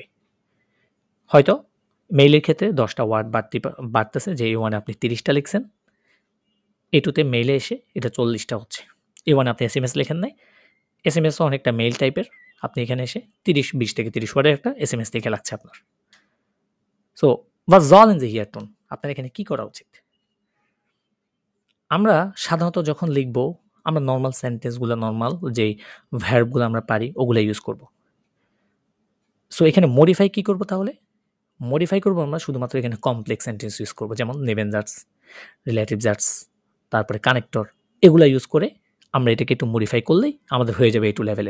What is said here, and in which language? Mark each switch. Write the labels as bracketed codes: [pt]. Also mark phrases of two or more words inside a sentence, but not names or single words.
[bn] হয়তো মেইলের ক্ষেত্রে 10টা ওয়ার্ড বাড়তেছে, যে A1 আপনি 30টা লিখছেন, A2 তে মেইলে এসে এটা 40টা হচ্ছে। A1 আপনি এসএমএস লেখেন নাই, এসএমএসও অনেকটা মেইল টাইপের, আপনি এখানে এসে 20 থেকে 30 ওয়ার্ডের একটা এসএমএস লিখে লাগছে আপনার। [de] সো was sollen Sie hier tun, [bn] আপনার এখানে কি করা উচিত? আমরা সাধারণত যখন লিখব, আমরা নর্মাল সেন্টেন্সগুলো, নর্মাল যেই ভার্বগুলো আমরা পারি ওগুলো ইউজ করব। সো এখানে মডিফাই কি করব তাহলে? মডিফাই করব আমরা শুধুমাত্র এখানে [en] complex sentence use [bn] করব, যেমন [de] Nebensätze, Relativsätze, [bn] তারপরে কানেক্টর, এগুলো ইউজ করে আমরা এটাকে একটু মডিফাই করলেই আমাদের হয়ে যাবে A2 লেভেলের।